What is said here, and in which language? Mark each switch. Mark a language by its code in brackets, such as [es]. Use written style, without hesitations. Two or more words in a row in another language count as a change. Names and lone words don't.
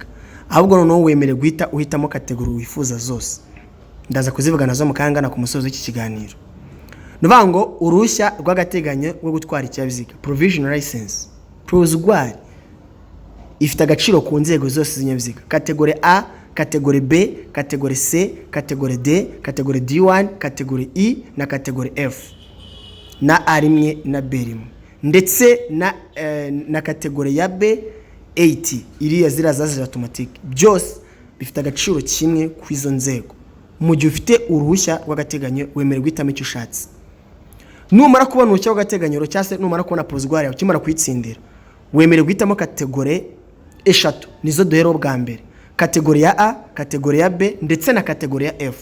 [rw] Ahubwo noneho wemere guhita uhitamo kategori wifuza zose. Ndaza kuzivuga nazo mukangana ku musozo w'iki kiganiro. Nuvango uruhushya rw'agateganyo rwo gutwara ikinyabiziga [en] provisional license [rw] provisoire ifite agaciro ku nzego zose z'inyabiziga: kategori A, kategori B, kategori C, kategori D, kategori D1, kategori E na kategori F na A1 na B1 ndetse na kategori ya B8 iriya zirazaza automatic. Byose bifite agaciro kimwe ku izo nzego. Mu gihe ufite uruhushya rw'agateganyo wemererwa guhitamo icyo ushatse. Numara kubona uruhushya rw'agateganyo cyase numara kubona provisoire yawe ukimara kuyitsindira wemererwa guhitamo kategori eshatu nizo duhero bwa mbere: kategori ya A, kategori ya B ndetse na kategori ya F.